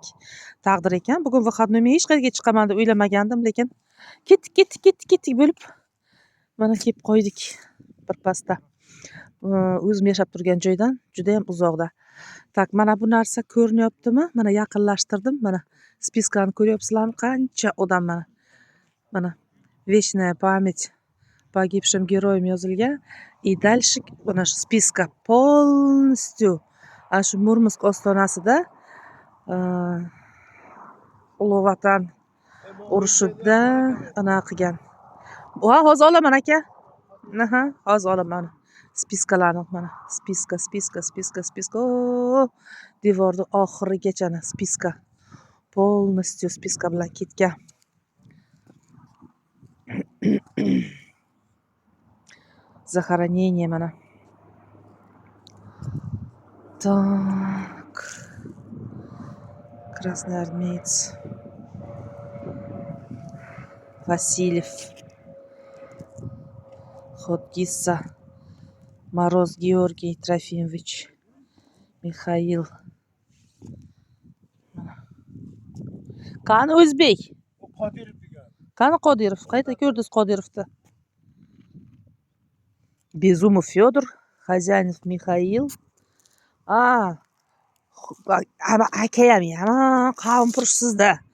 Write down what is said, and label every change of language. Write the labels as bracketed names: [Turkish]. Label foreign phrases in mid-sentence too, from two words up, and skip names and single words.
[Uzbek] Taqdir ekan, bugun выходной hech qayerga chiqaman deb o'ylamagandim, lekin ketdik bo'lib mana kelib qo'ydik birpasda. O'zim yashab turgan joydan juda ham uzoqda. Tak, mana bu narsa ko'rinyaptimi? Mana yaqinlashtirdim. Mana spiskani ko'ryapsizlarmi? Qancha odam mana. Mana [Russian] вечная память погибшим героям [Uzbek] yozilgan. [Russian] И дальше [Uzbek] mana shu spiska полностью ana shu Murmansk ostonasida Ulug' Vatan urushida ana qilgan. Hozir olaman aka. Hozir olaman. Spiskalarni mana spiska. Devorni oxirigacha spiska. Полностью spiska bilan ketgan. Захоронение mana. [Russian] Так. Красноармеец. Васильев. Ходгиса. Мороз Георгий Трофимович. Михаил. [Uzbek] Qani o'zbek? Qodirov degan. Qani Qodirov? Qayta ko'rdingiz Qodirovni? [Russian] Безумов Федор, Хозяинов Михаил. [Uzbek] Akayam ham qavmpurushsizda.